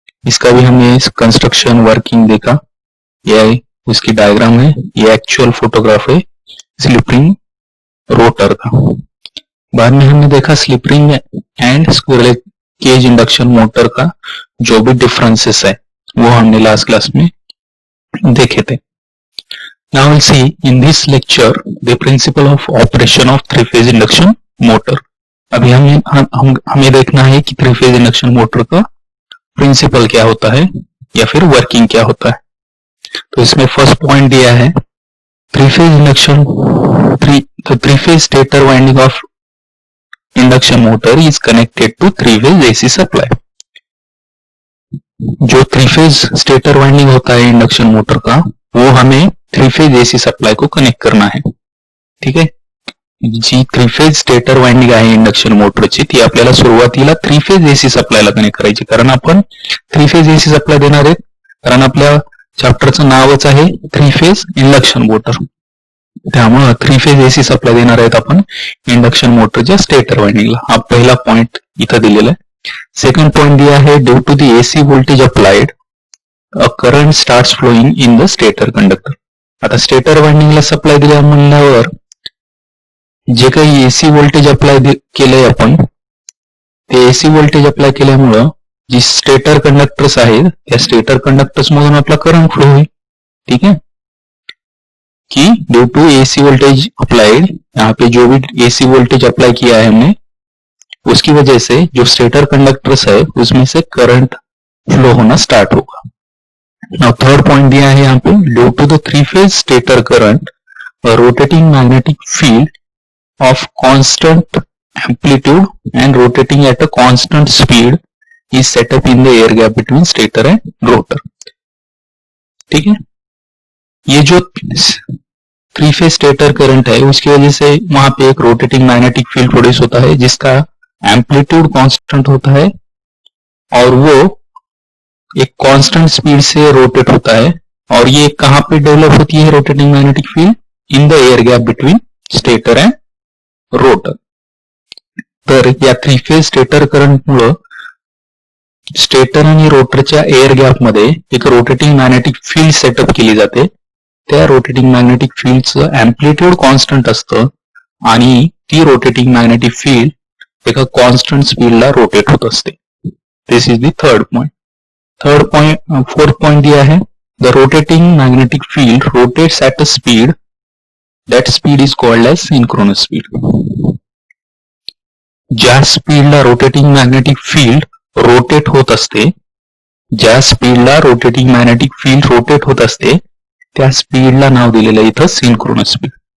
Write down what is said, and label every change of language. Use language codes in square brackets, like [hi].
[hi] इसका भी हमने कंस्ट्रक्शन वर्किंग देखा. ये उसकी डायग्राम है. ये एक्चुअल फोटोग्राफ है स्लिप रिंग रोटर का. बाद में हमने देखा slip ring and squirrel cage induction motor का जो भी डिफरेंसेस है वो हमने लास्ट क्लास में देखे थे. [en] Now we'll see in this lecture the principle of operation of 3 phase induction motor. [hi] अभी हमें देखना है कि 3 phase induction motor का प्रिंसिपल क्या होता है या फिर वर्किंग क्या होता है. तो इसमें फर्स्ट पॉइंट दिया है [en] 3 phase induction 3 phase stator winding of induction motor is connected to 3 phase AC supply. [hi] जो 3 phase stator winding होता है इंडक्शन मोटर का वो हमें 3 फेज एसी सप्लाय को कनेक्ट करना है. [mr] ठीक आहे. जी 3 फेज स्टेटर वाइंडिंग आहे इंडक्शन मोटरची ती आपल्याला सुरुवातीला 3 फेज एसी सप्लायला कनेक्ट करायची, कारण आपण 3 फेज एसी सप्लाय देणार आहेत. कारण आपल्या चॅप्टरचं नावच आहे 3 फेज इंडक्शन मोटर. त्यामुळे 3 फेज एसी सप्लाय देणार आहेत आपण इंडक्शन मोटरच्या स्टेटर वाइंडिंगला. हा पहिला पॉइंट इथं दिलेला आहे. [hi] सेकंड पॉइंट दिया है [en] Due to the AC voltage applied a current starts flowing in the stator conductor. [mr] आता स्टेटर वाइंडिंगला सप्लाय दिल्या म्हणल्यावर जे काही एसी व्होल्टेज अप्लाय केलंय आपण ते एसी व्होल्टेज अप्लाय केल्यामुळं जी स्टेटर कंडक्टर्स आहेत त्या स्टेटर कंडक्टर्स मधून आपला करंट फ्लो होईल. [hi] ठीक है, कि [en] due to AC voltage applied, [hi] यहाँ पे जो भी एसी वोल्टेज अप्लाई किया है हमने उसकी वजह से जो स्टेटर कंडक्टर्स है उसमें से करंट फ्लो होना स्टार्ट होगा. [en] Now [hi] थर्ड पॉइंट दिया है यहाँ पे [en] Due to the 3 phase stator current rotating magnetic field of constant amplitude and rotating at a constant speed is setup in the air gap between stator and rotor. [hi] ठीक है, ये जो 3 phase stator current है उसकी वजह से वहां पे एक रोटेटिंग मैग्नेटिक फील्ड प्रोड्यूस होता है जिसका एम्पलीट्यूड कांस्टेंट होता है और वो एक कांस्टेंट स्पीड से रोटेट होता है। और ये कहां पे डेवलप होती है rotating magnetic field? [en] In the air gap between stator and rotor. [mr] तर या 3 फेज स्टेटर करंटमुळे स्टेटर आणि रोटरच्या एअर गॅप मध्ये एक रोटेटिंग मॅग्नेटिक फील्ड सेटअप केली जाते। त्या रोटेटिंग मॅग्नेटिक फील्डचं एम्प्लिट्यूड कॉन्स्टंट असतं आणि ती रोटेटिंग मॅग्नेटिक फील्ड एका कॉन्स्टंट स्पीडला रोटेट होत असते। [en] This is the third point. [hi] Fourth point दिया है, [en] The rotating magnetic field rotates at a speed, that speed is called as synchronous speed. [mr] ज्या स्पीडला रोटेटिंग मॅग्नेटिक फील्ड रोटेट होत असते, ज्या स्पीडला रोटेटिंग मॅग्नेटिक फील्ड रोटेट होत असते त्या स्पीडला नाव दिलेलं इथं सिंक्रोनस स्पीड।